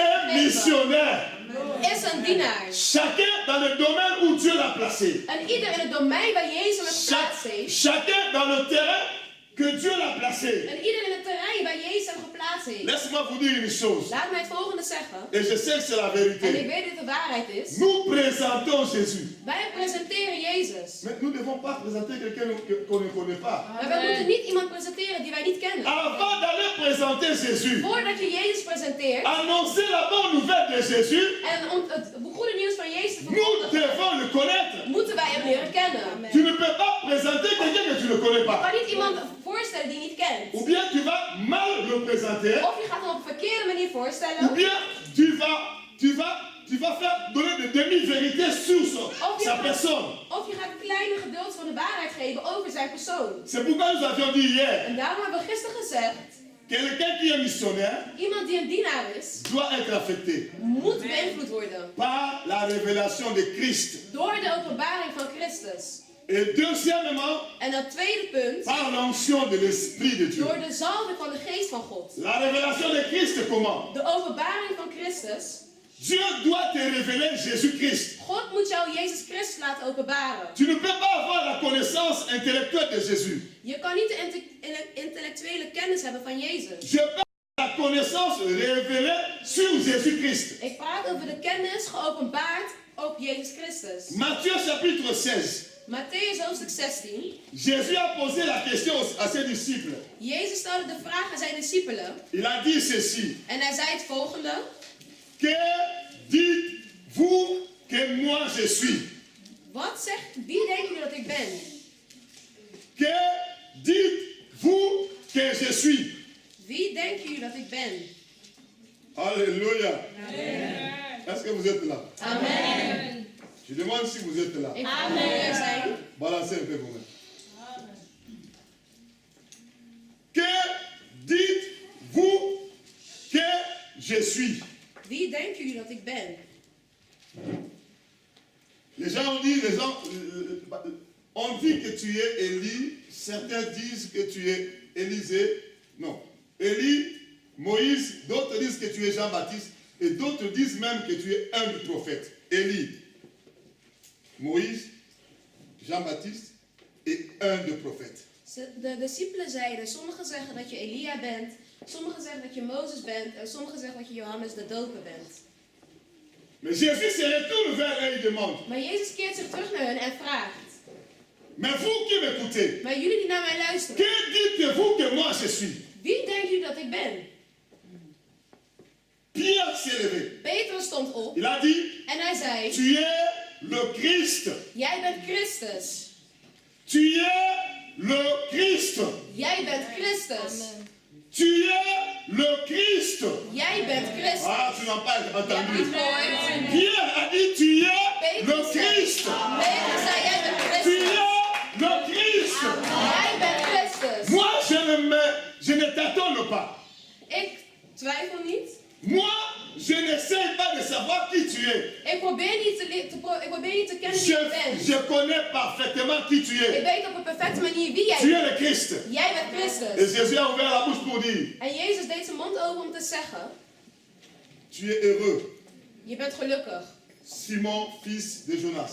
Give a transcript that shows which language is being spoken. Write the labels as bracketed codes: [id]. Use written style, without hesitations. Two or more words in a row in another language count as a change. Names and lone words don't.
[fr] est [nl] heeft gegeven, [fr] missionnaire. [nl] is een dienaar. [fr] Chacun dans le domaine où Dieu l'a placé. [nl] En ieder in het domein waar Jezus hem geplaatst heeft. [fr] Chacun dans le terrain que Dieu l'a placé. [nl] En ieder in het terrein waar Jezus hem geplaatst heeft. [fr] Laisse-moi vous dire une chose. [nl] Laat mij het volgende zeggen. [fr] Et je sais que c'est la [nl] En ik [fr] vérité. [nl] weet dat het de waarheid is. [fr] Nous présentons Jésus. [nl] Wij presenteren Jezus. [fr] Mais nous ne devons pas présenter quelqu'un qu'on ne connaît pas. [nl] Maar wij moeten niet iemand presenteren die wij niet kennen. [fr] Avant d'aller présenter Jésus, [nl] Voordat je Jezus presenteert [fr] annoncer la bonne nouvelle de Jésus, [nl] en het goede nieuws van Jezus te [fr] nous [nl] verkondigen, [fr] devons le connaître. [nl] moeten wij hem leren kennen. [fr] Tu ne peux pas présenter quelqu'un que tu ne connais [nl] Je [fr] pas. [nl] kan niet iemand voorstellen die je niet kent. [fr] Ou bien tu vas mal le présenter, [nl] Of je gaat hem op een verkeerde manier [fr] ou [nl] voorstellen. [fr] bien tu vas faire donner des demi-vérités sur sa personne. [nl] Of je gaat een kleine gedeelte van de waarheid geven over zijn persoon. [fr] C'est pourquoi nous avions dit hier, [nl] En daarom hebben we gisteren gezegd, [fr] quelqu'un qui est missionnaire [nl] iemand die een dienaar is, [fr] doit être affecté [nl] moet beïnvloed worden [fr] par la révélation de Christ. [nl] door de openbaring van Christus. [fr] Et deuxièmement, [nl] En dat tweede punt, [fr] par l'onction de l'Esprit de Dieu. [nl] door de zalving van de geest van God. [fr] La révélation de Christ, comment? [nl] De openbaring van Christus. [fr] Dieu doit te révéler Jésus-Christ. [nl] God moet jou Jezus Christus laten openbaren. [fr] Tu ne peux pas avoir la connaissance connaissance intellectuelle de Jésus. [nl] Je kan niet de intellectuele kennis hebben van Jezus. [fr] Je parle de la connaissance révélée sur Jésus-Christ. [nl] Ik praat over de kennis geopenbaard op Jezus Christus. [fr] Matthieu chapitre 16. [nl] Matthäus hoofdstuk 16. [fr] Jésus a posé la question à ses disciples. [nl] Jezus stelde de vraag aan zijn discipelen. [fr] Il a dit ceci. [nl] En hij zei het volgende. [fr] Que dites-vous que moi je suis? [nl] Wie denken jullie dat ik ben? [fr] Que dites-vous que je suis? [nl] Wie denken jullie dat ik ben? [fr] Alléluia. Est-ce que vous êtes là? Amen. Je demande si vous êtes là. Amen. Balancez un peu vous-même. Que dites-vous que je suis? [nl] Wie denken jullie dat ik ben? [fr] Les gens ont dit, on dit que tu es Élie, certains disent que tu es Élisée, non, Élie, Moïse, d'autres disent que tu es Jean-Baptiste, et d'autres disent même que tu es un des prophètes. Élie, Moïse, Jean-Baptiste et un des prophètes. [nl] De discipelen zeiden, sommigen zeggen dat je Elia bent, sommigen zeggen dat je Mozes bent en sommigen zeggen dat je Johannes de Doper bent. [fr] Mais Jésus se retourne vers eux et demande. [nl] Maar Jezus keert zich terug naar hen en vraagt. [fr] Mais vous qui m'écoutez, [nl] Maar jullie die naar mij luisteren, [fr] que dites-vous que moi je suis? [nl] wie denken jullie dat ik ben? [fr] Pierre s'est levé. [nl] Petrus stond op [fr] Il a dit, [nl] en hij zei, [fr] tu es le Christ. [nl] jij bent Christus. [fr] Tu es le Christ. [nl] Jij bent Christus. [fr] Tu es le Christ. [nl] Jij bent Christus. [fr] Ah, tu n'as pas [nl] Je hebt [fr] entendu. [nl] niet gehoord. [fr] Pierre a dit, tu es le [nl] Petrus zei, [fr] Christ. [nl] Petrus zei, jij bent [fr] Tu [nl] Christus. [fr] es le Christ. [nl] Jij bent Christus. [fr] Moi, je ne t'attends pas. [nl] Ik twijfel niet. [fr] Moi, je n'essaie pas de savoir qui tu es. [nl] Ik probeer niet te kennen wie je bent. [fr] Je connais parfaitement qui tu [nl] Ik [fr] es. [nl] weet op een perfecte manier wie jij [fr] Tu [nl] bent. [fr] es le Christ. [nl] Jij bent [fr] Et [nl] Christus. [fr] Jésus a ouvert la bouche pour dire, [nl] En Jezus deed zijn mond open om te zeggen, [fr] tu es heureux, [nl] je bent gelukkig. [fr] Simon, fils de Jonas.